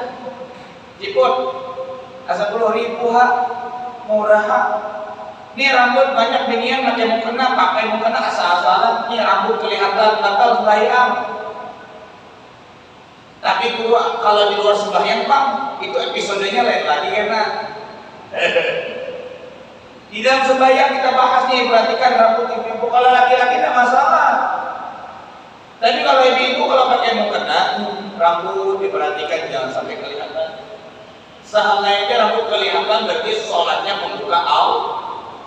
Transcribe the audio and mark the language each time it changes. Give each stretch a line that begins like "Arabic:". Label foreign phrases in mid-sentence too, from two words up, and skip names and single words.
Indonesian: Ciput. 10.000 ha, murah ha. Ini rambut banyak binian macam mukena, pakai mukena asal-asalan. Ini rambut kelihatan batal sembahyang. Tapi kalau di luar sembahyang Bang, itu episodenya lain lagi karena di dalam sembahyang kita bahas nih, perhatikan rambut ibu-ibu. Kalau laki-laki tidak masalah. Tapi kalau ibu-ibu kalau pakai mukena, rambut diperhatikan jangan sampai kelihatan. Seandainya rambut kelihatan berarti sholatnya membuka aurat.